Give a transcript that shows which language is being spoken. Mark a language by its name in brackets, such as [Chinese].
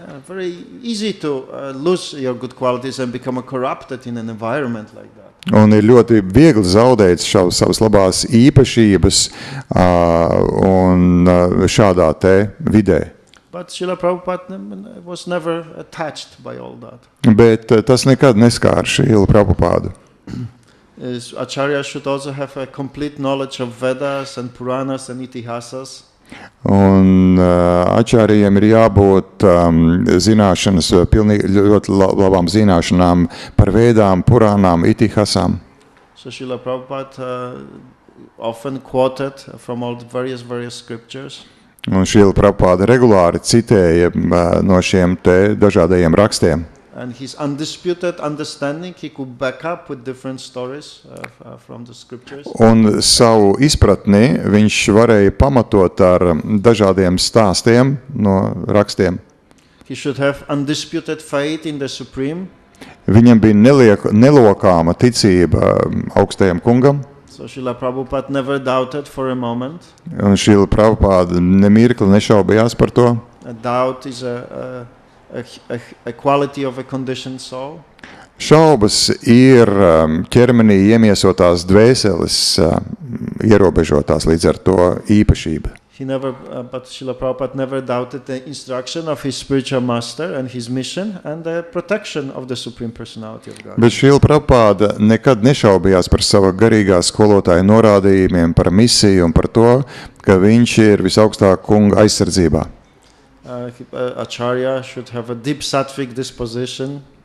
[English] Very easy to lose your good qualities and become corrupted in an environment like that. [Latvian] Un ir ļoti viegli zaudēt savas labās īpašības un šādā te vidē. [English] But Srila Prabhupada was never attached by all that. [Latvian] Bet tas nekad neskāra Srila Prabhupādu. [English] Acharya should also have a complete knowledge of Vedas and Puranas and Itihasas. [Latvian] Un ačārījiem ir jābūt zināšanas, pilnīgi ļoti labām zināšanām par Vēdām, Purānām, Itihasām. [English] So Srila Prabhupada often quoted from all the various scriptures. [Latvian] Un Srila Prabhupāda regulāri citēja no šiem te dažādajiem rakstiem. [English] And his undisputed understanding, he could back up with different stories from the scriptures. [Latvian] Un savu izpratni viņš varēja pamatot ar dažādiem stāstiem no rakstiem. [English] He should have undisputed faith in the Supreme. [Latvian] Viņam bija nelokāma ticība augstajam kungam. [English] So Srila Prabhupada never doubted for a moment. [Latvian] Un Srila Prabhupāda nemirkli nešaubījās par to. [English] A doubt is a quality of a conditioned soul. [Latvian] Šaubas ir ķermenī iemiesotās dvēseles ierobežotās līdz ar to īpašība. [English] But Srila Prabhupada never doubted the instruction of his spiritual master and his mission and the protection of the Supreme Personality of God. [Latvian] Bet Srila Prabhupāda nekad nešaubījās par sava garīgā skolotāja norādījumiem, par misiju un par to, ka viņš ir visaugstākā kunga aizsardzībā. [English] Acharya should have a deep sattvic disposition.